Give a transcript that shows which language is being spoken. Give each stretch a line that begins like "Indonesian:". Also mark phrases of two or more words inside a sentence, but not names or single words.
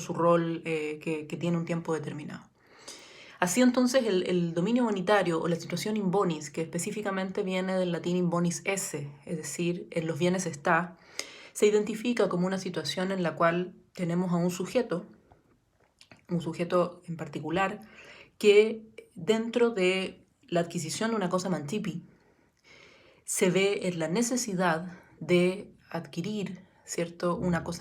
Spanish: Su rol que tiene un tiempo determinado. Así entonces el dominio bonitario o la situación
Latin: in bonis,
Spanish: que específicamente viene del latín
Latin: in bonis esse,
Spanish: es decir, en los bienes está, se identifica como una situación en la cual tenemos a un sujeto en particular, que dentro de la adquisición de una cosa mantipi, se ve en la necesidad de adquirir, ¿cierto?, una cosa